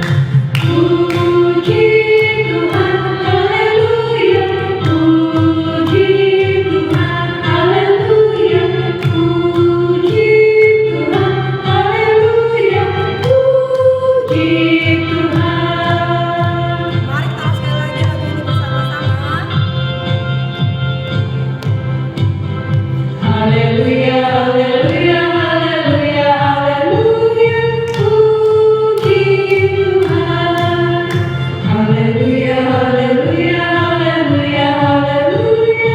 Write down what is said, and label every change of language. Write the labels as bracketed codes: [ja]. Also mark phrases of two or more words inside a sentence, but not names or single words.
[id] Puji Tuhan. Haleluya. Puji Tuhan. Haleluya. Puji Tuhan. Haleluya. Puji Tuhan. Mari kita sekali lagi lagu ini bersama-sama. Haleluya, haleluya, haleluya, haleluya. Puji Tuhan. Haleluya, haleluya, haleluya, haleluya.